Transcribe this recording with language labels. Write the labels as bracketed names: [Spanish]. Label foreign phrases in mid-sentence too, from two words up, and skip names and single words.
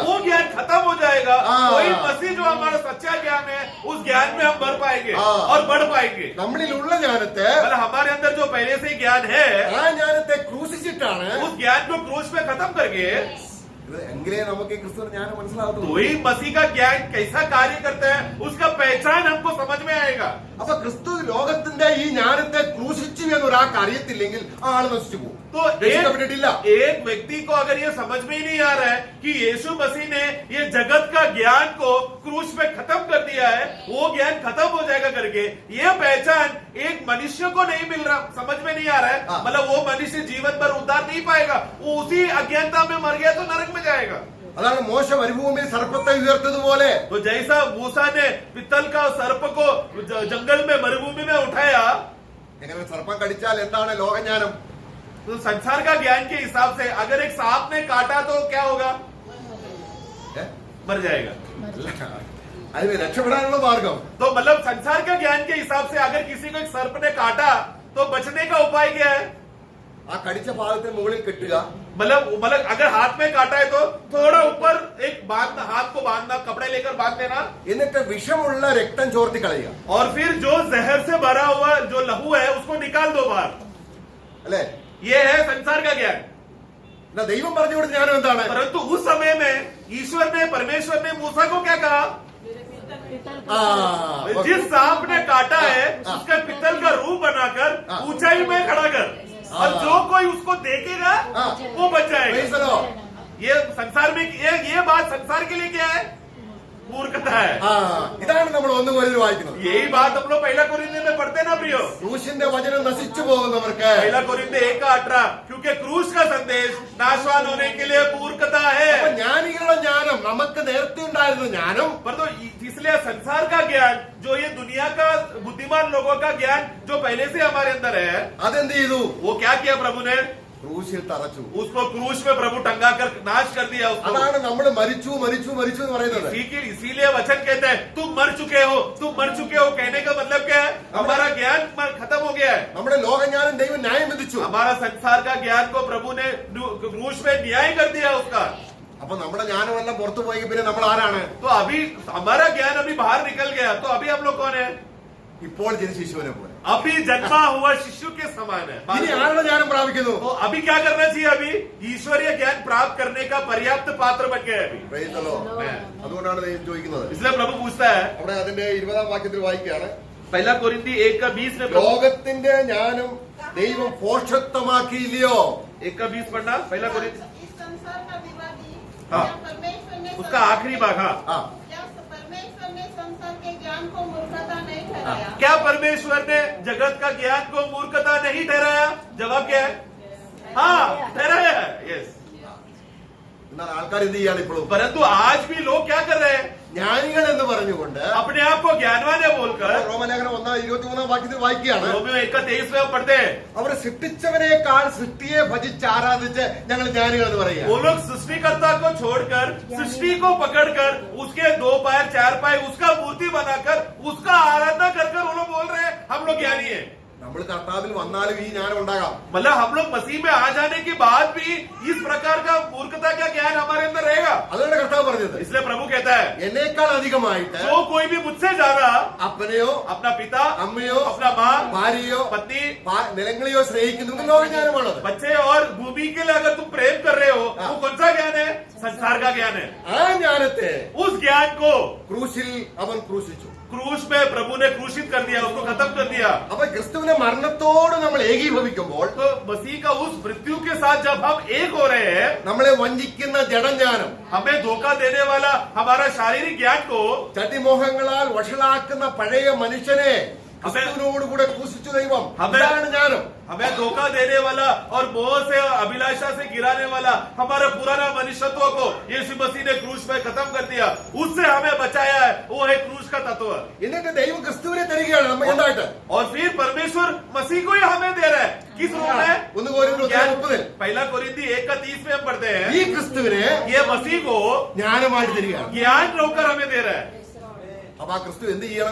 [Hindi] वो ज्ञान खत्म हो जाएगा. हाँ। वही मसीह जो हमारा सच्चा ज्ञान है, उस ज्ञान में हम भर पाएंगे हाँ। और बढ़ पाएंगे. [Malayalam] നമ്മളിലുള്ള ജ്ഞാനത്തെ [Hindi] मतलब हमारे अंदर जो पहले से ज्ञान है, [Malayalam] ആ ജ്ഞാനത്തെ ക്രൂശിച്ചിട്ടാണ് [Hindi] उस ज्ञान को क्रूस में खत्म करके, [Malayalam] ഇത് എങ്കിലേ നമുക്ക് ഈ ക്രിസ്തുവിന്റെ ജ്ഞാനം മനസ്സിലാകത്തുള്ളൂ. [Hindi] वही मसीह का ज्ञान कैसा कार्य करता है, उसका पहचान हमको समझ में आएगा. [Malayalam] അപ്പൊ ക്രിസ്തു ലോകത്തിന്റെ ഈ ജ്ഞാനത്തെ ക്രൂശിച്ചു എന്ന് ഒരാൾക്ക് അറിയത്തില്ലെങ്കിൽ ആ ആള് നശിച്ചു പോകും. [Hindi] तो [Malayalam] രക്ഷിക്കപ്പെട്ടിട്ടില്ല. [Hindi] एक व्यक्ति को अगर ये समझ में ही नहीं आ रहा है कि यीशु मसीह ने ये जगत का ज्ञान को क्रूस पे खत्म कर दिया है, वो ज्ञान खत्म हो जाएगा करके, ये पहचान एक मनुष्य को नहीं मिल रहा, समझ में नहीं आ रहा है. हाँ। मतलब वो मनुष्य जीवन भर उद्धार नहीं पाएगा. वो उसी अज्ञानता में मर गया तो नरक में जाएगा. [Malayalam] അതാണ് മോശ മരുഭൂമിയിൽ സർപ്പത്തെ ഉയർത്തതുപോലെ [Hindi] तो जैसा मूसा ने पित्तल का सर्प को जंगल में मरुभूमि में उठाया, [Malayalam] എങ്ങനെ സർപ്പം കടിച്ചാൽ എന്താണ് ലോകജ്ഞാനം? [Hindi] तो संसार का ज्ञान के हिसाब से अगर एक सांप ने काटा तो क्या होगा? ഏ? मर जाएगा. [Malayalam] അതിന് രക്ഷപ്പെടാനുള്ള മാർഗം [Hindi] तो मतलब संसार के ज्ञान के हिसाब से अगर किसी को एक सर्प ने काटा तो बचने का उपाय क्या है? [Malayalam] ആ കടിച്ച ഭാഗത്തിന് മുകളിൽ കെട്ടുക, [Hindi] मतलब अगर हाथ में काटा है तो थोड़ा ऊपर एक बांधना, हाथ को बांधना, कपड़े लेकर बांध देना, [Malayalam] എന്നിട്ട് വിഷമുള്ള രക്തം ചോർത്തി കളയുക. [Hindi] और फिर जो जहर से भरा हुआ जो लहू है उसको निकाल दो बाहर. [Malayalam] അല്ലെ? [Hindi] ये है संसार का ज्ञान. [Malayalam] എന്നാ ദൈവം പറഞ്ഞു കൊടുത്ത ജ്ഞാനം എന്താണ്? [Hindi] परंतु उस समय में परमेश्वर ने मूसा को क्या कहा? ആ, जिस सांप ने काटा है हाँ। उसका पित्तल का रूप बनाकर हाँ। ऊंचाई में खड़ा कर, और हाँ। जो कोई उसको देखेगा हाँ। वो बच जाएगा. [English] praise the Lord. [Hindi] ये संसार में ये बात संसार के लिए क्या है? मूर्खता है. [Malayalam] ആ, ഇതാണ് നമ്മൾ 1 Corinthians വായിക്കുന്നത്. [Hindi] यही बात हम लोग पहला कोरिन्थियों में पढ़ते ना प्रियो. [Malayalam] ക്രൂശിന്റെ വചനം നശിച്ചു പോകുന്നവർക്ക് [Hindi] पहला कोरिन्थियों 1:18, क्योंकि क्रूस का संदेश नाशवान होने के लिए मूर्खता [Malayalam] അപ്പൊ [Hindi] है. [Malayalam] ജ്ഞാനികളുടെ ജ്ഞാനം, നമുക്ക് നേരത്തെ ഉണ്ടായിരുന്ന ജ്ഞാനം [Hindi] पर तो इसलिए संसार का ज्ञान, जो ये दुनिया का बुद्धिमान लोगों का ज्ञान जो पहले से हमारे अंदर है, [Malayalam] അതെന്ത് ചെയ്തു? [Hindi] वो क्या किया प्रभु ने? [Malayalam] ക്രൂശിൽ തറച്ചു. [Hindi] उसको क्रूस में प्रभु टंगा कर नाश कर दिया उसको. [Malayalam] അതാണ് നമ്മൾ മരിച്ചു മരിച്ചു മരിച്ചു എന്ന് പറയുന്നത്. [Hindi] इसीलिए वचन कहते हैं तुम मर चुके हो, तुम मर चुके हो. कहने का मतलब क्या है? हमारा ज्ञान खत्म हो गया है. [Malayalam] നമ്മുടെ ലോകജ്ഞാനം ദൈവം ന്യായം വിധിച്ചു. [Hindi] हमारा संसार का ज्ञान को प्रभु ने क्रूस में न्याय कर दिया उसका. [Malayalam] അപ്പൊ നമ്മുടെ ജ്ഞാനമെല്ലാം പുറത്തു പോയി പിന്നെ നമ്മൾ ആരാണ്? [Hindi] तो अभी हमारा ज्ञान अभी बाहर निकल गया, तो अभी हम लोग कौन है? [Malayalam] ഇപ്പോൾ ജനിച്ച ശിശുവിനെ പോലെ. [Hindi] अभी जन्मा हुआ शिशु के समान है. [Malayalam] ഇനി ആരുടെ ജ്ഞാനം പ്രാപിക്കുന്നു? [Hindi] तो अभी क्या करना चाहिए? अभी ईश्वरीय ज्ञान प्राप्त करने का पर्याप्त पात्र बन गया है अभी. [English] Praise the Lord. [Malayalam] അതുകൊണ്ടാണ് ദൈവം ചോദിക്കുന്നത്. [Hindi] इसलिए प्रभु पूछता है, [Malayalam] അവിടെ അതിന്റെ 20-ാം വാക്യത്തിൽ വായിക്കുകയാണ്, [Hindi] पहला कोरिन्थी 1:20 में प्रभु [Malayalam] ലോകത്തിന്റെ ജ്ഞാനം ദൈവം പോഷത്വമാക്കിയില്ലയോ? [Hindi] 1:20 पढ़ना. पहला कोरिन्थी इस संसार का विवादी हाँ। क्या परमेश्वर ने उसका आखिरी भाग. हाँ, ആ, क्या परमेश्वर ने संसार के ज्ञान को मूर्खता नहीं ठहराया? क्या परमेश्वर ने जगत का ज्ञान को मूर्खता नहीं ठहराया? जवाब क्या है? हाँ, ठहराया है. यस. [Malayalam] എന്നാൽ ആൾക്കാർ എന്ത് ചെയ്യാണ് ഇപ്പോഴും? [Hindi] परंतु आज भी लोग क्या कर रहे हैं? [Malayalam] ജ്ഞാനികൾ എന്ന് പറഞ്ഞുകൊണ്ട് [Hindi] अपने आप को ज्ञानवान है बोलकर [Malayalam] റോമലേഖനം 1:23 വാക്യത്തിൽ വായിക്കുകയാണ്, [Hindi] रोमियो 1:23 में हम पढ़ते हैं, [Malayalam] അവർ സൃഷ്ടിച്ചവനേക്കാൾ സൃഷ്ടിയെ ഭജിച്ച് ആരാധിച്ച് ഞങ്ങൾ ജ്ഞാനികൾ എന്ന് പറയുക. [Hindi] वो लोग सृष्टिकर्ता को छोड़कर सृष्टि को पकड़कर उसके 2 पैर 4 पाए उसका मूर्ति बनाकर उसका आराधना कर वो लोग बोल रहे हैं हम लोग ज्ञानी है. [Malayalam] നമ്മൾ കർത്താവിൽ വന്നാലും ഈ ജ്ഞാനം ഉണ്ടാകാം. [Hindi] मतलब हम लोग मसीह में आ जाने के बाद भी इस प्रकार का मूर्खता का ज्ञान हमारे अंदर रहेगा. [Malayalam] അതുകൊണ്ട് കർത്താവ് പറഞ്ഞത്, [Hindi] इसलिए प्रभु कहता है [Malayalam] എന്നേക്കാൾ അധികമായിട്ട് [Hindi] जो कोई भी मुझसे ज्यादा [Malayalam] അപ്പനെയോ [Hindi] अपना पिता, [Malayalam] അമ്മയോ [Hindi] अपना माँ, [Malayalam] ഭാര്യയോ [Hindi] पत्नी, [Malayalam] നിലങ്ങളെയോ സ്നേഹിക്കുന്നത് ലോകജ്ഞാനമാണത്. [Hindi] बच्चे और भूमि के लिए अगर तुम प्रेम कर रहे हो वो कौन सा ज्ञान है? संसार का ज्ञान है. [Malayalam] ആ ജ്ഞാനത്തെ [Hindi] उस ज्ञान को [Malayalam] ക്രൂശിൽ അവൻ ക്രൂശിച്ചു. [Hindi] क्रूस में प्रभु ने क्रूसित कर दिया, उसको खत्म कर दिया. [Malayalam] അപ്പൊ ക്രിസ്തുവിന്റെ മരണത്തോട് നമ്മൾ ഏകീഭവിക്കുമ്പോൾ [Hindi] तो मसीह का उस मृत्यु के साथ जब हम एक हो रहे हैं, [Malayalam] നമ്മളെ വഞ്ചിക്കുന്ന ജഡജ്ഞാനം, [Hindi] हमें धोखा देने वाला हमारा शारीरिक ज्ञान को, [Malayalam] ചതിമോഹങ്ങളാൽ വഷളാക്കുന്ന പഴയ മനുഷ്യനെ ക്രിസ്തുവിനോടുകൂടെ ക്രൂശിച്ചു ദൈവം. അതാണ് ജ്ഞാനം. [Hindi] हमें धोखा देने वाला और मोह से अभिलाषा से गिराने वाला हमारा पुराना मनुष्यत्व को यीशु मसीह ने क्रूस में खत्म कर दिया. उससे हमें बचाया है. वो है क्रूस का तत्व. [Malayalam] എന്നിട്ട് ദൈവം ക്രിസ്തുവിനെ തരികയാണ് നമുക്ക് എന്തായിട്ട്. [Hindi] और फिर परमेश्वर मसीह को ही हमें दे रहा है. किस रूप में? 1 कोरिन्थियर 30 पहला कोरिन्थी 1:30 में हम पढ़ते हैं. [Malayalam] ഈ ക്രിസ്തുവിനെ [Hindi] ये मसीह को [Malayalam] ജ്ഞാനമായിട്ട് തരികയാണ്. [Hindi] ज्ञान होकर हमें दे रहा है. [Malayalam] അപ്പൊ ആ ക്രിസ്തു എന്ത് ചെയ്യണം?